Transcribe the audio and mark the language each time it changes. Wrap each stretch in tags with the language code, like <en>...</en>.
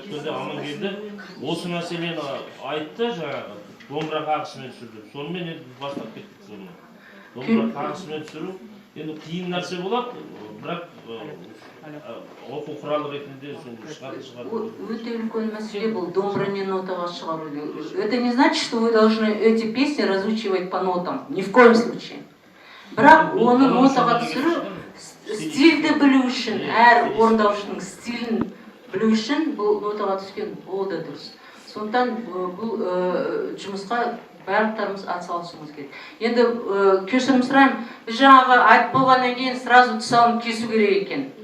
<kk>Өткенде Амангелді осы мәселені айтты, жаңағы домбыра қағысымен түсірді. Сонымен енді бастап кеттік сонымен. Домбыра қағысымен түсіру енді қиын нәрсе болады, бірақ оқу құралы ретінде шығады. Өте үлкен мәселе бұл домбырамен нотаға шығару.</kk> <ru>Это не значит, что вы должны эти песни разучивать по нотам. Ни в коем случае.</ru> <kk>Бірақ оны нотаға түсіру, стильді білу үшін, әр орындаушының стилін білу үшін бұл нотаға түскен ол да дұрыс. Сондықтан бұл жұмысқа барлықтарымыз атсалысуымыз керек. Енді кешірім сұраймын, біз жаңағы айтып болғаннан кейін сразу тұсауын кесу керек екен.</kk>